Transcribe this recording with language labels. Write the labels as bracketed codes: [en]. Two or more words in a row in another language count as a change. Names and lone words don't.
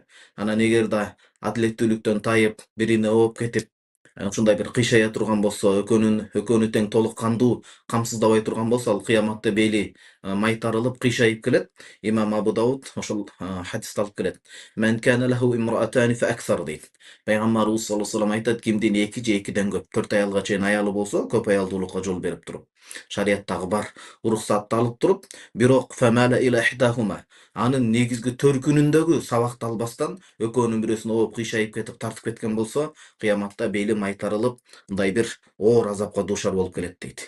[ky] Анан эгерде адилеттүүлүктөн тайып, бирине ооп кетип, ушундай бир кыйшая турган болсо, экөөнү тең толук кандуу камсыздабай турган болсо, ал кыяматта бели майтарылып, кыйшайып келет. Имам Абу Дауд ошол хадисти алып келет. [ar] من كان له امرأتان فأكثر дейт. [ky] Пайгамбарыбыз [ar] صلى الله عليه وسلم [ky] айтат, кимдин эки же экиден көп, 4 аялга чейин аялы болсо, көп аялдуулукка жол берип туруп. Шариаттагы бар уруксатты алып туруп, бирок [ar] فمال إلى إحداهما. [ky] Анын негизги төркүнүндөгү сабакты албастан, экөөнүн бирөөсүнө ооп кыйшайып кетип тартып кеткен болсо, кыяматта бели майтарылып, мындай бир оор азапка дуушар болуп келет дейт.